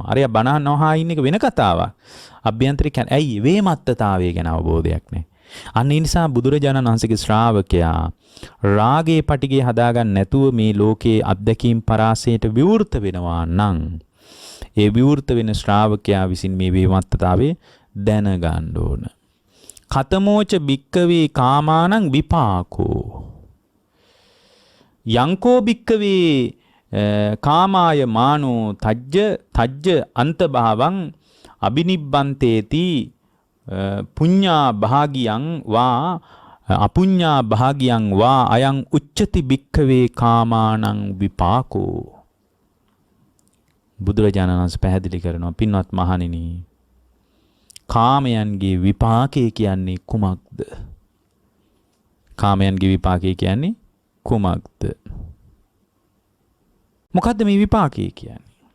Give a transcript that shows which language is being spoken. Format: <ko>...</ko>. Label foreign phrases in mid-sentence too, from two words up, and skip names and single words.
<si>අරයා බණ අහනවා ඉන්න එක වෙන කතාවක්. අභ්‍යන්තරේ ඇයි වේමත්තතාවය ගැන අවබෝධයක් නැහැ. අන්න ඒ නිසා බුදුරජාණන් වහන්සේගේ ශ්‍රාවකයා රාගයේ පටිගේ හදාගන්න නැතුව මේ ලෝකයේ අත්දැකීම් පරාසයට විවෘත වෙනවා නම් ඒ විවෘත වෙන ශ්‍රාවකයා විසින් මේ වේමත්තතාවය දැනගන්න ඕන.</si> <pi>කතමෝච භික්කවේ කාමානං විපාකෝ යංකෝ භික්කවේ කාමාය මානෝ තජ්ජ අන්තභාවං අබිනිබ්බන්තේති පුඤ්ඤා භාගියං වා අපුඤ්ඤා භාගියං වා අයං උච්චති භික්ඛවේ කාමානං විපාකෝ.</pi> <si>බුදුරජාණන් වහන්සේ පැහැදිලි කරනවා පින්වත් මහණෙනි, කාමයන්ගේ විපාකය කියන්නේ කුමක්ද? කාමයන්ගේ විපාකය කියන්නේ කුමක්ද? මොකද්ද මේ විපාකය කියන්නේ?</si>